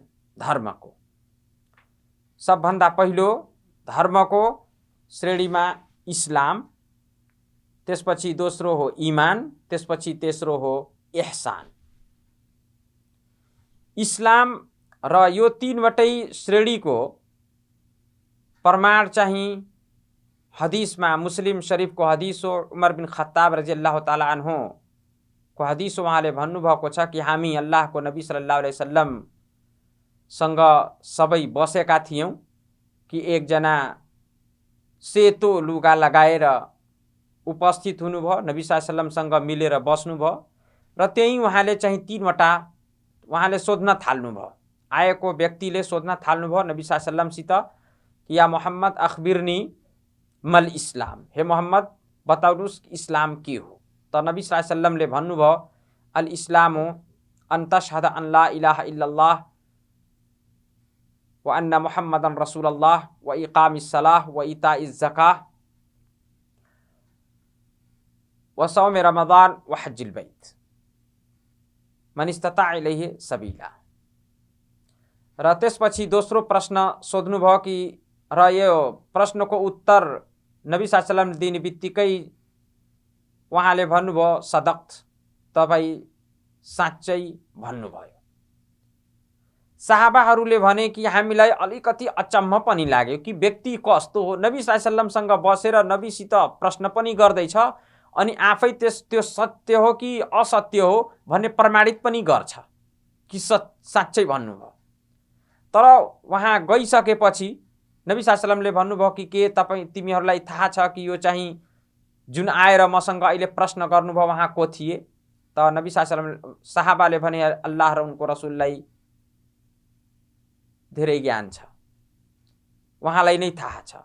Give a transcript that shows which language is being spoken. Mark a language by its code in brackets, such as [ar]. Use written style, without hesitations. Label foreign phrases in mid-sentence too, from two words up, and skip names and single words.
[ne] धर्मको सबभन्दा पहिलो धर्मको श्रेणीमा इस्लाम, त्यसपछि दोस्रो हो इमान, त्यसपछि तेस्रो हो इहसान। इस्लाम र यो तीनवटै श्रेणीको प्रमाण चाहिँ हदीसमा मुस्लिम शरीफको हदीस हो। उमर बिन खत्ताब [ar] رضي الله تعالى عنه [ne] को हदीस, उहाँले भन्नुभएको छ कि हामी अल्लाहको नबी [ar] صلى الله عليه وسلم [ne] सँग सबै बसेका थियौं कि एकजना सेतो लुगा लगाएर उपस्थित हुनुभयो, नबी [ar] صلى الله عليه وسلم [ne] सँग मिलेर बस्नुभयो र त्यही उहाँले चाहिँ तीनवटा उहाँले सोध्न थाल्नुभयो। आएको व्यक्तिले सोध्न थाल्नुभयो नबी [ar] صلى الله عليه وسلم [ne] सित, [ar] يا محمد أخبرني عن الإسلام, [ne] हे मोहम्मद बताउनुस् इस्लाम के हो। [ar] त नबी صلى الله عليه وسلم भन्नुभयो الإسلام أن تشهد أن لا إله إلا الله وأن محمدا رسول الله وإقام الصلاة وإيتاء الزكاة وصوم رمضان وحج البيت من استطاع إليه سبيلا. [ne] र त्यसपछि दोस्रो प्रश्न सोध्नुभयो कि र यो प्रश्नको उत्तर नबी [ar] صلى الله عليه وسلم [ne] दिने बित्तिकै उहाँले भन्नुभयो सदक्त, तपाईँ साँच्चै भन्नुभयो। साहाबाहरूले भने कि हामीलाई अलिकति अचम्म पनि लाग्यो कि व्यक्ति कस्तो हो, नबी [ar] صلى الله عليه وسلم [ne] बसेर नबीसित प्रश्न पनि गर्दैछ अनि आफै त्यो सत्य हो कि असत्य हो भन्ने प्रमाणित पनि गर्छ कि साँच्चै भन्नुभयो। तर वहाँ गइसकेपछि नबी [ar] صلى الله عليه وسلم [ne] भन्नुभयो कि के तिमीहरूलाई थाहा छ कि यो चाहिँ जुन आएर मसँग अहिले प्रश्न गर्नुभयो वहाँ को थिए? त नबी [ar] صلى الله عليه وسلم [ne] साहाबाले भने अल्लाह र उनको रसुललाई धेरै ज्ञान छ, उहाँलाई नै थाहा छ।